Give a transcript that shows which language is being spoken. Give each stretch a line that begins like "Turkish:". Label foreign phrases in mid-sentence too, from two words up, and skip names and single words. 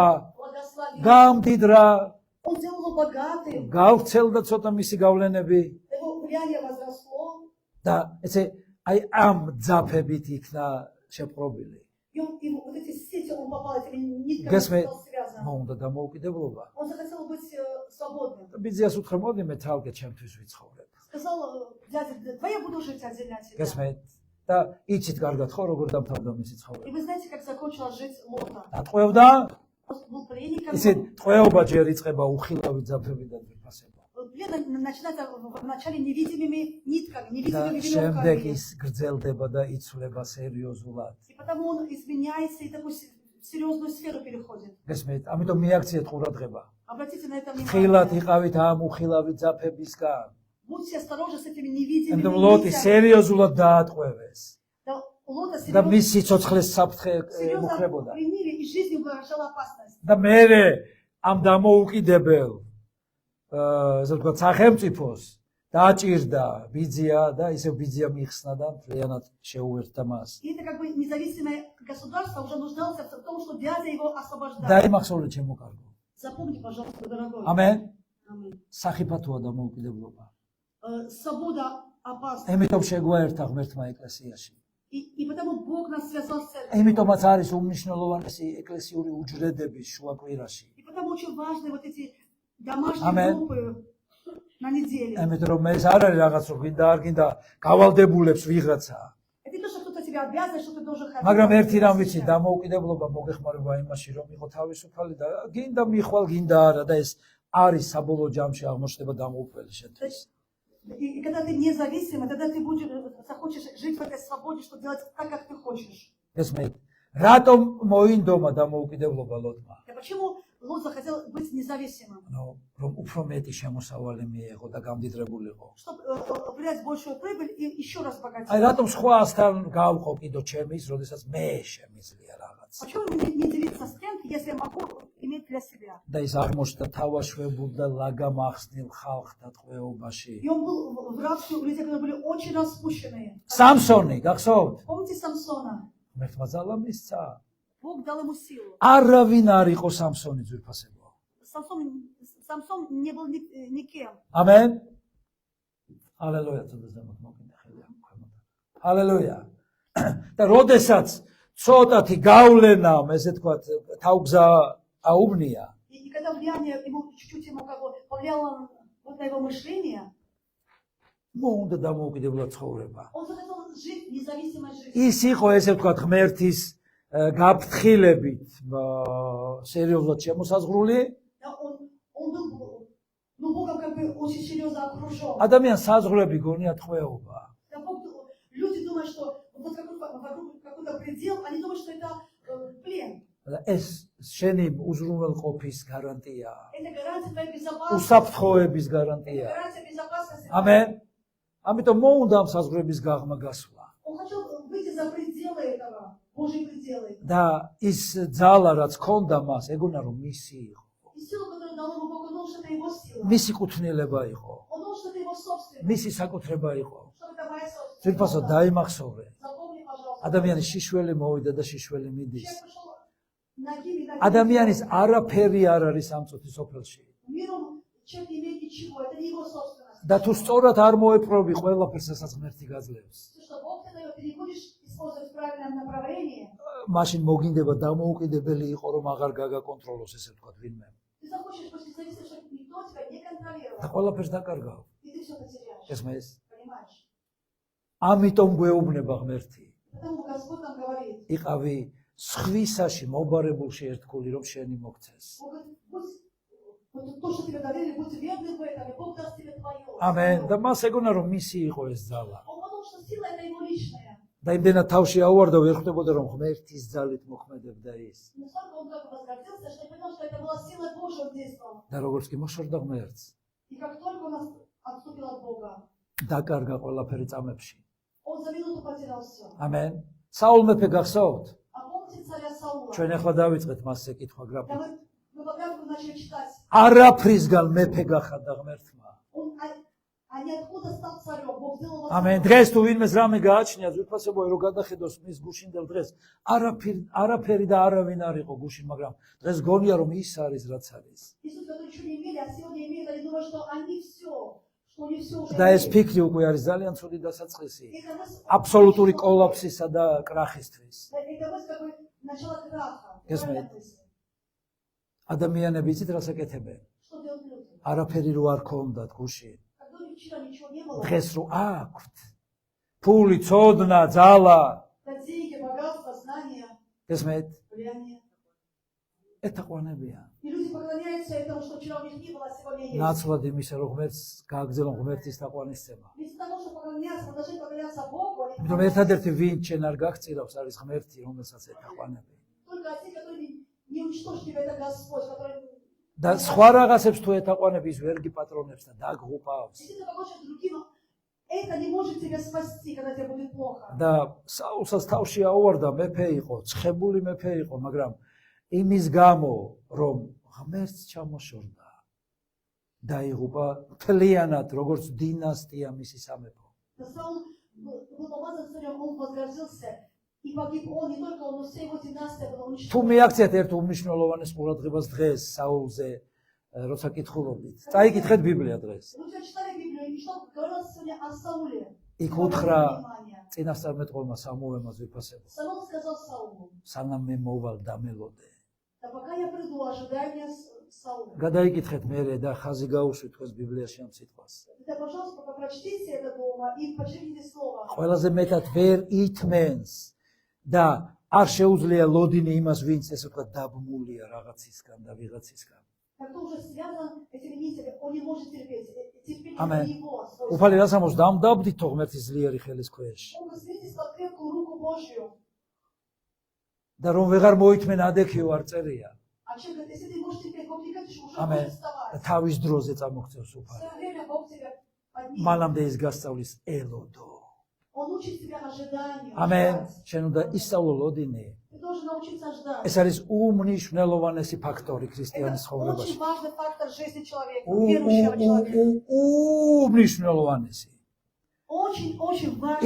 Russian: благословил.
Georgian: გამდიდრა,
Russian: Он сделал его богатым,
Georgian: გავრცელდა ცოტა მისი გავლენები
Russian: его влияние возросло,
Georgian: და ესე აი ამ ძაფებით იქნა შეპყრობილი.
Russian: и вот эти сети он попал, этими нитками
Georgian: გესმე,
Russian: стал связан.
Georgian: მოუნდა დამოუკიდებლობა.
Russian: Он захотел быть свободным.
Georgian: ბიძიას უთხრა, მოდი მე თავგე ჩემთვის ვიცხოვრებ.
Russian: Сказал дядя, давай я буду жить отдельно от тебя.
Georgian: გესმე და იცით კარგად ხო როგორ დამთავრდა მისი
Russian: И
Georgian: ცხოვრება.
Russian: вы знаете, как закончила жить Лота?
Georgian: დატყვევდა,
Russian: Он был пленником.
Georgian: ისე ტყვეობა ჯერ იწყება უხილავი ძაფებიდან ვიფასება.
Russian: Плен начинается вначале невидимыми нитками,
Georgian: და
Russian: невидимыми
Georgian: შემდეგ
Russian: веревками.
Georgian: ის გრძელდება და იცვლება სერიოზულად.
Russian: И потому он изменяется и такую серьезную сферу переходит.
Georgian: გესმით, ამიტომ მიაქციეთ ყურადღება.
Russian: Обратите на это
Georgian: ხილად
Russian: внимание.
Georgian: იყავით ამ უხილავი ძაფებისგან.
Russian: Будьте осторожны с этими невидимыми
Georgian: ამიტომ ლოტი
Russian: нитями.
Georgian: სერიოზულად დაატყვევეს
Russian: Да, Лота
Georgian: და
Russian: серьезно
Georgian: მის სიცოცხლეს საფრთხე ემუქრებოდა.
Russian: пленили, и жизнью угрожала опасность.
Georgian: და მერე ამ დამოუკიდებელ ესე ვთქვათ სახელმწიფოს დაჭირდა ბიძია და ისევ ბიძია მიიხსნა და მთლიანად შეუერთდა მას.
Russian: И это как бы независимое государство уже нуждался в том, что дядя его освобождал.
Georgian: დაიმახსოვრე ჩემო კარგო.
Russian: Запомни, пожалуйста, дорогой.
Georgian: ამენ.
Russian: Аминь.
Georgian: სახიფათოა დამოუკიდებლობა.
Russian: Свобода опасна.
Georgian: ემიტომ შეგვაერთა ღმერთმა ეკლესიაში.
Russian: И потому Бог нас связал с церковью.
Georgian: ემიტომაც არის უმნიშვნელოვანესი ეკლესიური უჯრედების შუაკვირაში.
Russian: И потому очень важны вот эти домашние Аминь. группы на неделе.
Georgian: ემეთ რომ ეს არ არის რაღაც რომ გინდა არ гинდა გავალდებულებს ვიღაცა.
Russian: Это не то, что кто-то тебя обязан, что ты должен ходить.
Georgian: მაგრამ ერთი რამ ვიცი, დამოუკიდებლობა მოგეხმარება იმაში, რომ იყო თავისუფალი და გინდა მიხვალ, გინდა არა და ეს არის საბოლოო ჯამში აღმოჩნდება დამოუკიდებელი შენთვის.
Russian: И когда ты независимый, тогда ты будешь, захочешь жить в этой свободе, что делать так, как ты хочешь.
Georgian: ესმით, რატომ მოინდომა დამოუკიდებლობა ლოტმა?
Russian: И почему Лот захотел быть независимым?
Georgian: ნუ რომ უფრო მეტი შემოსავალი მიეღო და გამდიდრებულიყო.
Russian: Чтобы принять большую прибыль и еще раз
Georgian: აი
Russian: богатеть.
Georgian: რატომ სხვასთან გავყო კიდო ჩემის, როდესაც მე შემიძლია რაღაც.
Russian: Почему не делиться с кем-то, если я могу иметь для себя?
Georgian: და ის აღმოჩნდა თავაშვებულ და ლაგამახსნილ ხალხთა ტყვეობაში.
Russian: И он был в рабстве у людей, которые были очень распущенные.
Georgian: სამსონი, გახსოვთ?
Russian: Помните Самсона?
Georgian: მერთმა ძალა მისცა.
Russian: Бог дал ему силу.
Georgian: არავინ არ იყო სამსონი ძვირფასებო.
Russian: Самсон не был никем.
Georgian: ამენ. ჰალელუია, თუნდაც მოგინდა ხელი ამ ქვემოთ. ჰალელუია. და როდესაც ცოტათი გავლენა, ესე თქვათ, თავგზა აუბნია,
Russian: И когда влияние ему чуть-чуть ему как бы повлияло вот на его мышление,
Georgian: მოუნდა დამოუკიდებლად ცხოვრება.
Russian: он захотел жить независимой жизнью.
Georgian: ის იყო ესე ვთქვათ ღმერთის გაფრთხილებით სერიოზულად შემოსაზღვრული.
Russian: Да, он был, ну, Богом как бы очень серьезно окружен.
Georgian: ადამიანს საზღვრები გონია ტყვეობა.
Russian: Да, люди думают, что вот вокруг какой-то предел, они думают, что это плен.
Georgian: და ეს შენი უზრუნველყოფის გარანტია,
Russian: Это гарантия твоей безопасности.
Georgian: უსაფრთხოების
Russian: Это
Georgian: გარანტია.
Russian: гарантия безопасности.
Georgian: ამენ. ამიტომ მოუნდა ამ საზღვრების გაღმა გასვლა.
Russian: Он хотел выйти за пределы этого, Божьи пределы.
Georgian: და ის ძალა რაც ქონდა მას, ეგონა რომ მისი იყო.
Russian: И силу, которую дал ему Бог, он думал, что это его сила.
Georgian: მისი კუთვნილება იყო.
Russian: Он думал, что это его собственность.
Georgian: მისი საკუთრება იყო.
Russian: Что это моя собственность.
Georgian: ძირფასო დაიმახსოვრე.
Russian: Запомни, пожалуйста.
Georgian: ადამიანის შიშველი მოვიდა და შიშველი მიდის.
Russian: Человек пошел нагими,
Georgian: ადამიანის არაფერი არ არის ამ წუთის სოფელში.
Russian: Миром человек не имеет ничего, это не его собственность.
Georgian: და თუ სწორად არ მოეპყრობი ყველაფერს, რასაც ღმერთი გაძლევს,
Russian: Все, что Бог тебе дает, ты не будешь использовать в правильном направлении.
Georgian: მაშინ მოგინდება დამოუკიდებელი იყო, რომ აღარ გაგაკონტროლოს, ესე ვთქვათ, ვინმე.
Russian: Ты захочешь быть независимым, чтобы никто тебя не контролировал.
Georgian: და ყველაფერს დაკარგავ.
Russian: И ты все потеряешь.
Georgian: ესმის.
Russian: Понимаешь?
Georgian: ამიტომ გვეუბნება ღმერთი.
Russian: Потому Господь нам говорит.
Georgian: იყავი სხვისაში მობარებულში ერთგული, რომ შენი მოგცეს.
Russian: Бог говорит, будь, вот то, что тебе доверили, будь верным в этом, и Бог даст тебе твое.
Georgian: ამენ. და მას ეგონა რომ მისი იყო ეს ძალა.
Russian: Он подумал, что сила это его личная.
Georgian: და იმდენად თავში აუვარდა, ვერ ხვდებოდა რომ ღმერთის ძალით მოქმედებდა ის.
Russian: Настолько он так возгордился, что не понял, что это была сила Божья, он действовал.
Georgian: და როგორც კი მოშორდა ღმერთს,
Russian: И как только он отступил от Бога,
Georgian: დაკარგა ყველაფერი წამებში.
Russian: он за минуту потерял все.
Georgian: ამენ. საულ მეფე გახსოვთ?
Russian: А помните царя Саула?
Georgian: ჩვენ ახლა დავიწყეთ მასზე კითხვა
Russian: Да
Georgian: გრაფიკით.
Russian: мы пока начали читать.
Georgian: არაფრისგან მეფე გახადა ღმერთმა.
Russian: А ниоткуда стал царем, Бог Бог сделал вас.
Georgian: ამენ. დღეს თუ ვინმეს რამე გააჩნია ძვირფასებო რომ გადახედოს მის გუშინდელ დღეს არაფერი და არავინ არ იყო გუშინ, მაგრამ დღეს გონია რომ ის არის რაც არის.
Russian: Иисус, которые ничего не имели, а сегодня имеют, они думают, что они все, что они все уже
Georgian: და ეს
Russian: имеют.
Georgian: ფიქრი უკვე არის ძალიან ცუდი დასაწყისი
Russian: Это мысль-
Georgian: აბსოლუტური კოლაფსისა და კრახისთვის.
Russian: Это мысль как бы начало краха.
English: Yes,
Russian: Правильная
English: ma'am.
Russian: мысль.
Georgian: ადამიანები იცით რას აკეთებენ?
Russian: Что делают люди?
Georgian: არაფერი რო არ ქონდათ გუშინ.
Russian: Когда у них вчера ничего не было,
Georgian: დღეს რო აქვთ ფული, ცოდნა, ძალა,
Russian: да, деньги, богатство, знания,
Georgian: ესმეთ,
Russian: влияние.
Georgian: ეთაყვანებიან.
Russian: И люди поклоняются этому, что вчера у них не было, а сегодня есть.
Georgian: ნაცვლად იმისა, რომ ღმერთს გააგზავნონ ღმერთის თაყვანისცემა.
Russian: Вместо того, чтобы поклоняться, мы должны поклоняться Богу, а не
Georgian: იმიტომ ერთადერთი ვინ ჩვენ არ გაღწირავს არის ღმერთი, რომელსაც ეთაყვანები.
Russian: только один, который не уничтожит тебя, это Господь, который
Georgian: და სხვა რაღაცებს თუ ეთაყვანები ის ვერ გიპატრონებს და დაგღუპავს.
Russian: действительно помочь другим. Это не может тебя спасти, когда тебе будет плохо.
Georgian: და საულსაც თავში აუვარდა მეფე იყო, ცხებული მეფე იყო, მაგრამ იმის გამო რომ ღმერთს ჩამოშორდა დაიღუპა მთლიანად როგორც დინასტია მისი სამეფო.
Russian: Но Саул был помазан царем, он возгордился, и погиб он, не только он, но вся его династия была
Georgian: თუ
Russian: уничтожена.
Georgian: მიაქციათ ერთ უმნიშვნელოვანეს ყურადღებას დღეს საულზე როცა კითხულობთ. წაიკითხეთ ბიბლია დღეს.
Russian: Вы уже читали Библию, и что говорилось сегодня о Сауле?
Georgian: იქ
Russian: Обратите
Georgian: უთხრა
Russian: внимание.
Georgian: წინასწარმეტყველმა სამუელმა ძვირფასებო.
Russian: Саул сказал Саулу:
Georgian: სანამ მე მოვალ დამელოდე.
Russian: да пока я приду, ожидай меня, Саул.
Georgian: გადაიკითხეთ მერე და ხაზი გაუშვით თქვენს ბიბლიაში ამ სიტყვას.
Russian: Да, пожалуйста, пока прочтите это дома и почитайте слово.
Georgian: ყველაზე მეტად ვერ ითმენს და არ შეუძლია ლოდინი იმას, ვინც ესე ვთქვა დაბმულია რაღაცისგან და ვიღაცისგან.
Russian: Кто уже связан этими нитями, он не может терпеть. Терпение Amen. это его. свойство.
Georgian: უფალი რას ამბობს? დამდაბდითო ღმერთის ძლიერი ხელის ქვეშ.
Russian: Он свидетельствует крепкую руку Божью.
Georgian: და რომ ვეღარ მოითმენ ადექიო არ წერია.
Russian: А человек говорит, если ты можешь терпеть, Бог не говорит, что уже Amen. можешь вставать.
Georgian: და თავის დროზე წამოღწევს
Russian: В
Georgian: უფალი.
Russian: свое время Бог тебя поднимет.
Georgian: მანამდე ის გასწავლის ელოდო.
Russian: Он учит тебя ожиданию.
Georgian: ამენ.
Russian: ждать.
Georgian: შენ უნდა ისწავლო ლოდინი.
Russian: Ты должен научиться ждать.
Georgian: ეს არის უმნიშვნელოვანესი ფაქტორი ქრისტიანის
Russian: Это
Georgian: ცხოვრებაში.
Russian: очень важный фактор жизни человека, верующего человека.
Georgian: უმნიშვნელოვანესი.
Russian: Очень важный